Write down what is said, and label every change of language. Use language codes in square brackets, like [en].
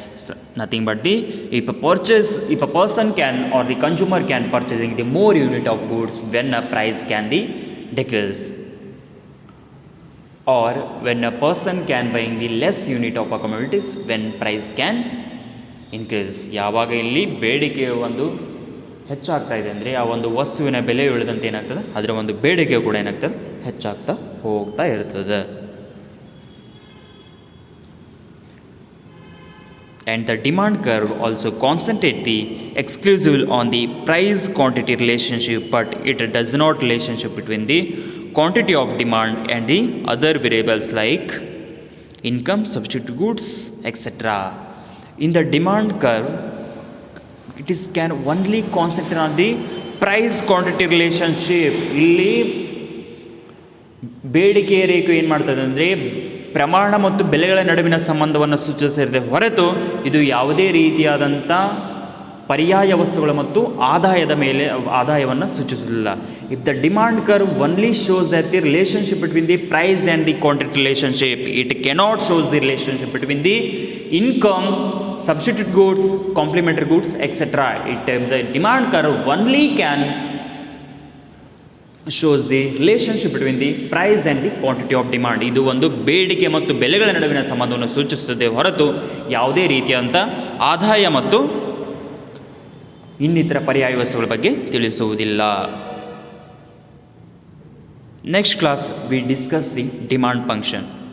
[en] So nothing but if a person can or the consumer can purchasing the more unit of goods when a price can be decrease, or when a person can buying the less unit of commodities when price can increase. [kn] ಯಾವಾಗ ಇಲ್ಲಿ ಬೇಡಿಕೆಯ ಒಂದು ಹೆಚ್ಚಾಗ್ತಾ ಇದೆ ಅಂದರೆ ಆ ಒಂದು ವಸ್ತುವಿನ ಬೆಲೆ ಇಳಿದಂತೆ ಏನಾಗ್ತದೆ, ಅದರ ಒಂದು ಬೇಡಿಕೆ ಕೂಡ ಏನಾಗ್ತದೆ ಹೆಚ್ಚಾಗ್ತಾ ಹೋಗ್ತಾ ಇರ್ತದೆ. [en] And the demand curve also concentrate the exclusive on the price quantity relationship, but it does not relationship between the quantity of demand and the other variables like income, substitute goods, etc. In the demand curve, it is can only concentrate on the price quantity relationship. [kn] ಇಲ್ಲಿ ಬೇಡಿಕೆ ರೇಖೆ ಏನು ಮಾಡ್ತದೆ ಅಂದರೆ ಪ್ರಮಾಣ ಮತ್ತು ಬೆಲೆಗಳ ನಡುವಿನ ಸಂಬಂಧವನ್ನು ಸೂಚಿಸಿರದೆ ಹೊರತು ಇದು ಯಾವುದೇ ರೀತಿಯಾದಂಥ ಪರ್ಯಾಯ ವಸ್ತುಗಳು ಮತ್ತು ಆದಾಯವನ್ನು ಸೂಚಿಸುವುದಿಲ್ಲ. [en] If the demand curve only shows that the relationship between the price and the quantity relationship, it cannot shows the relationship between the income, substitute goods, complementary goods, etcetera. The demand curve only can shows the relationship between the price and the quantity of demand. [kn] ಇದು ಒಂದು ಬೇಡಿಕೆ ಮತ್ತು ಬೆಲೆಗಳ ನಡುವಿನ ಸಂಬಂಧವನ್ನು ಸೂಚಿಸುತ್ತದೆ ಹೊರತು ಯಾವುದೇ ರೀತಿಯಾದಂಥ ಆದಾಯ ಮತ್ತು ಇನ್ನಿತರ ಪರ್ಯಾಯ ವಸ್ತುಗಳ ಬಗ್ಗೆ ತಿಳಿಸುವುದಿಲ್ಲ. [en] Next class we discuss the demand function.